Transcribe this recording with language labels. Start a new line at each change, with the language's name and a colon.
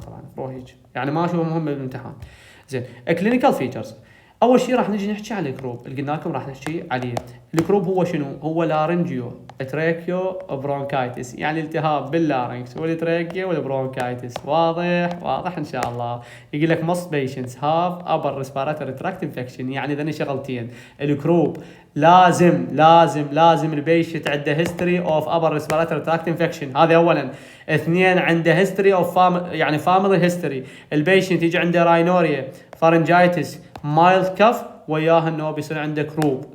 Arabic: طبعا روهيج يعني ما اشوفها مهمه بالامتحان. زين، كلينيكال فيتشرز. اول شيء راح نجي نحكي عن الكروب اللي قلنا لكم راح نحكي عليه. الكروب هو شنو؟ هو لارنجيو تراكيو برونكايتس، يعني التهاب باللارنكس والتراكيو والبرونكايتس. واضح ان شاء الله. يقول لك
English: most patients have upper respiratory tract infection،
Arabic: يعني ذني شغلتين. الكروب لازم البيشنت عنده هيستوري اوف upper respiratory tract infection، هذا اولا. اثنين، عنده هيستوري اوف يعني فاميلي هيستوري. البيشنت يجي عنده راينوريا، فارنجايتس، مايلد كف، وياها انه بيصير عنده كروب.